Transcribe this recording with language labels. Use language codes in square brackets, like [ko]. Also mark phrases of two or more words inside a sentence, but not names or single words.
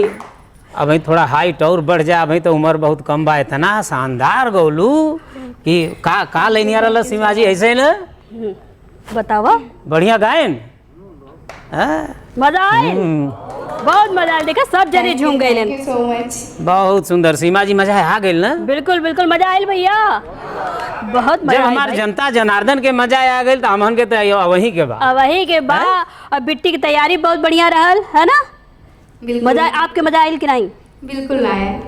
[bho] अभी थोड़ा हाइट और बढ़ जा, अभी तो उम्र बहुत कम बा। इतना शानदार गौलू कि का लेनी आ रहा सीमा जी ऐसे न बतावा। बढ़िया गायन। हाँ? मजा आए, बहुत मजा आए। देखा सब जने झूम गए। [en] Thank you so much. [bho] बहुत सुंदर सीमा जी, मजा आ गई ना। बिल्कुल बिल्कुल मजा आयल भैया, बहुत मजा जब आयल हमार भाई। जनता जनार्दन के मजा आ गई तो हमन के तो वही के बा। अब वही के बा। और बिट्टी की तैयारी बहुत बढ़िया रहल है ना। बिल्कुल मजा आपके मजा आयल कि नहीं? बिल्कुल आया।